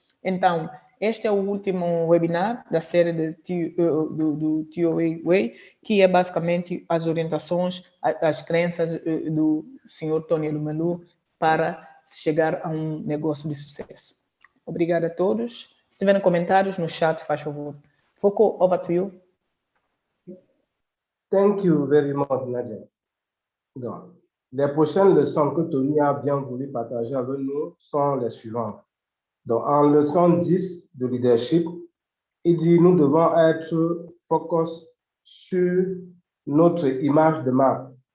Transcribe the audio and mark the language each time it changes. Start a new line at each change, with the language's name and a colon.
Portuguese: Então, este é o último webinar da série do TOA Way, que é basicamente as orientações, as crenças do Sr. Tony Alumelu para chegar a um negócio de sucesso. Obrigada a todos. Se tiverem comentários no chat, faz favor.
English: Foco, over to you. Thank you very much, Nadia.
French: Donc, les prochaines leçons que Tony a bien voulu partager avec nous sont les suivantes. Donc, en leçon 10 de leadership, il dit nous devons être focus sur notre image de marque.